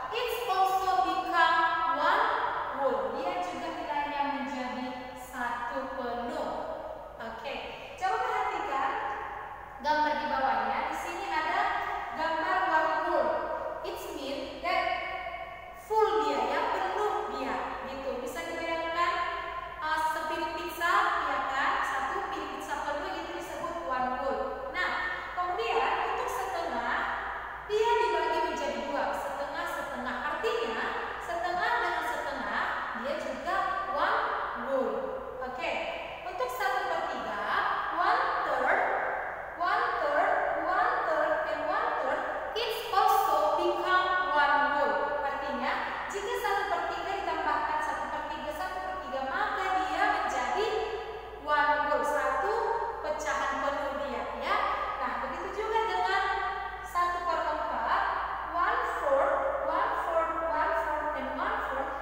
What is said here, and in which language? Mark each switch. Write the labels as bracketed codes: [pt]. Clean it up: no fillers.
[en] It's also become one whole. [id] Dia juga nilainya menjadi 1 penuh. Oke, coba perhatikan gambar di bawahnya. Di sini ada gambar one whole. [en] It means that full [id] dia, ya, penuh dia, gitu. Bisa dibayangkan sepiring pizza, ya kan? Satu piring pizza penuh itu disebut one whole. Nah, kemudian untuk setengah dia dibagi menjadi dua, setengah setengah. Artinya setengah dengan setengah dia juga one whole. [en] Oke, untuk 1/3, one third, one third, one third, and one third, it's also become one whole. [id] Artinya jika 1/3 ditambahkan 1/3, 1/3, maka dia menjadi one whole, satu pecahan penuh dia, ya. Nah, begitu juga dengan [en] 1/4, one fourth, one fourth, one fourth, and one fourth.